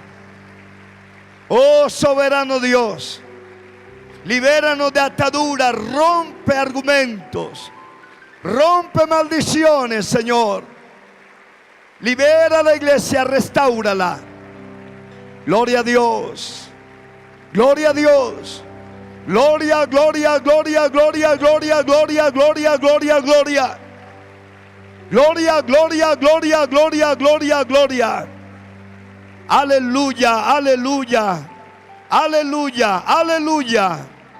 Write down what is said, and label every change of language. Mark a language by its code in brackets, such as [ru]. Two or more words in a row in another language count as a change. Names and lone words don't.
[es] Oh soberano Dios, libéranos de ataduras, rompe argumentos, rompe maldiciones, Señor. Libera a la iglesia, restáurala. Gloria a Dios, gloria a Dios, gloria, gloria, gloria, gloria, gloria, gloria, gloria, gloria, gloria. Gloria, gloria, gloria, gloria, gloria, gloria. Aleluya, aleluya, aleluya, aleluya.